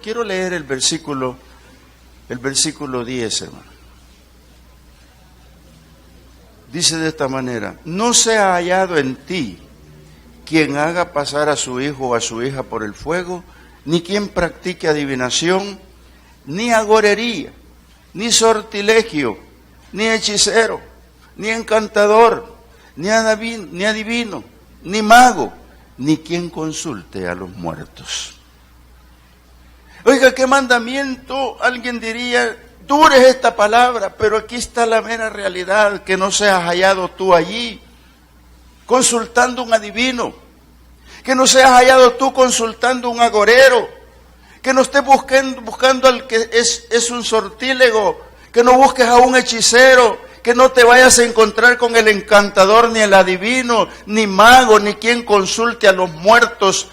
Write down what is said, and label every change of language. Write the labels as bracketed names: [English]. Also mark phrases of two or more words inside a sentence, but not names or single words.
[Spanish] Quiero leer el versículo 10, hermano. Dice de esta manera: no se ha hallado en ti quien haga pasar a su hijo o a su hija por el fuego, ni quien practique adivinación, ni agorería, ni sortilegio, ni hechicero, ni encantador, ni adivino, ni mago, ni quien consulte a los muertos. Oiga, qué mandamiento, alguien diría, dura es esta palabra, pero aquí está la mera realidad, que no seas hallado tú allí consultando un adivino, que no seas hallado tú consultando un agorero, que no estés buscando al que es un sortílego, que no busques a un hechicero, que no te vayas a encontrar con el encantador, ni el adivino, ni mago, ni quien consulte a los muertos.